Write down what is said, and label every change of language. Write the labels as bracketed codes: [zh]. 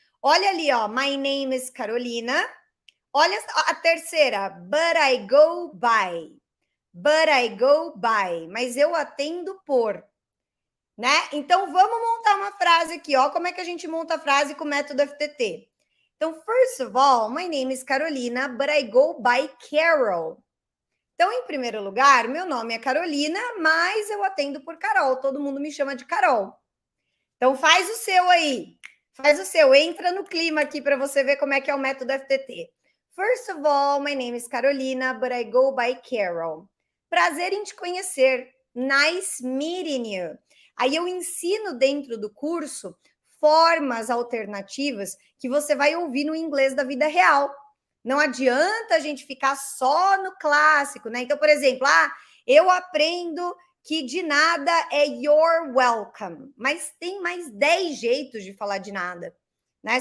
[pt] Olha ali, ó, [en] my name is Carolina. [pt] Olha a terceira, [en] but I go by. But I go by. [pt] Mas eu atendo por. Né? Então, vamos montar uma frase aqui, ó. Como é que a gente monta a frase com o método FTT? Então, [en] first of all, my name is Carolina, but I go by Carol. [pt] Então, em primeiro lugar, meu nome é Carolina, mas eu atendo por Carol. Todo mundo me chama de Carol. Então, faz o seu aí. Faz o seu. Entra no clima aqui para você ver como é que é o método FTT. [en] First of all, my name is Carolina, but I go by Carol. [pt] Prazer em te conhecer. [en] Nice meeting you. [pt] Aí eu ensino dentro do curso formas alternativas que você vai ouvir no inglês da vida real. Não adianta a gente ficar só no clássico, né? Então, por exemplo, eu aprendo que de nada é [en] you're welcome, [pt] mas tem mais 10 jeitos de falar de nada, né?